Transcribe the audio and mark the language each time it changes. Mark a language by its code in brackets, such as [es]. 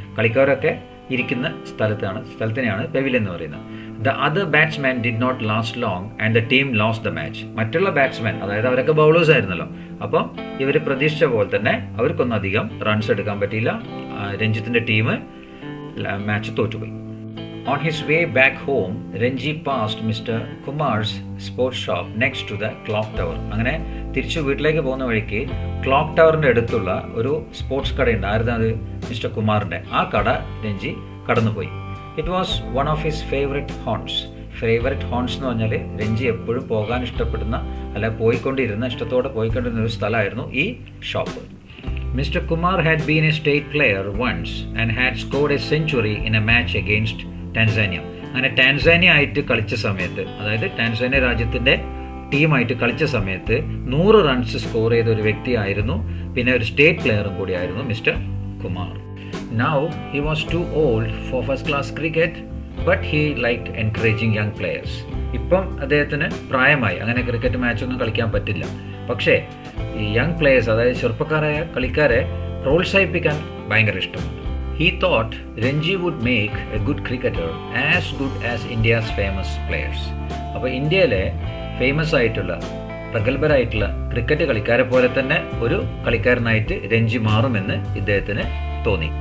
[ml] കളിക്കാരൊക്കെ ഇരിക്കുന്ന സ്ഥലത്തിനെയാണ് പെവിലിയൻ എന്ന് പറയുന്നത്. [en] The other batsman did not last long and the team lost the match. [ml] മറ്റുള്ള batsman, അതായത് അവരൊക്കെ ബൗളേഴ്സ് ആയിരുന്നല്ലോ, അപ്പം ഇവർ പ്രതീക്ഷിച്ച പോലെ തന്നെ അവർക്കൊന്നും അധികം റൺസ് എടുക്കാൻ പറ്റിയില്ല. രഞ്ജിത്തിന്റെ ടീം മാച്ച് തോറ്റുപോയി. [en] On his way back home, Ranji passed Mr. Kumar's sports shop next to the clock tower. [ml] അങ്ങനെ തിരിച്ചു വീട്ടിലേക്ക് പോകുന്ന വഴിക്ക് ക്ലോക്ക് ടവറിൻ്റെ അടുത്തുള്ള ഒരു സ്പോർട്സ് കടയുണ്ട്. ആയിരുന്നു അത്? മിസ്റ്റർ കുമാറിൻ്റെ. ആ കട രഞ്ജി കടന്നുപോയി. [en] it was one of his favourite horns [ml] എന്ന് പറഞ്ഞാൽ രഞ്ജി എപ്പോഴും പോകാൻ ഇഷ്ടപ്പെടുന്ന, അല്ല ഇഷ്ടത്തോടെ പോയിക്കൊണ്ടിരുന്ന ഒരു സ്ഥലമായിരുന്നു ഈ shop. [en] Mr. Kumar had been a state player once and had scored a century in a match against [ml] Tanzania. അങ്ങനെ ടാൻസാനിയ ആയിട്ട് കളിച്ച സമയത്ത്, അതായത് ടാൻസാനിയ രാജ്യത്തിൻ്റെ ടീമായിട്ട് കളിച്ച സമയത്ത് 100 റൺസ് സ്കോർ ചെയ്ത ഒരു വ്യക്തിയായിരുന്നു. പിന്നെ ഒരു സ്റ്റേറ്റ് പ്ലെയറും കൂടിയായിരുന്നു mister Kumar. [en] Now he was too old for first class cricket, but he liked encouraging young players. [ml] ഇപ്പം അദ്ദേഹത്തിന് പ്രായമായി, അങ്ങനെ ക്രിക്കറ്റ് മാച്ചൊന്നും കളിക്കാൻ പറ്റില്ല. പക്ഷേ ഈ യങ് പ്ലേയേഴ്സ്, അതായത് ചെറുപ്പക്കാരായ കളിക്കാരെ പ്രോത്സാഹിപ്പിക്കാൻ ഭയങ്കര ഇഷ്ടമാണ്. [en] He thought Ranji would make a good cricketer as good as India's famous players. [ml] അപ്പോൾ ഇന്ത്യയിലെ ഫേമസ് ആയിട്ടുള്ള, പ്രഗത്ഭരായിട്ടുള്ള ക്രിക്കറ്റ് കളിക്കാരെ പോലെ തന്നെ ഒരു കളിക്കാരനായിട്ട് രഞ്ജി മാറുമെന്ന് ഇദ്ദേഹത്തിന് തോന്നി.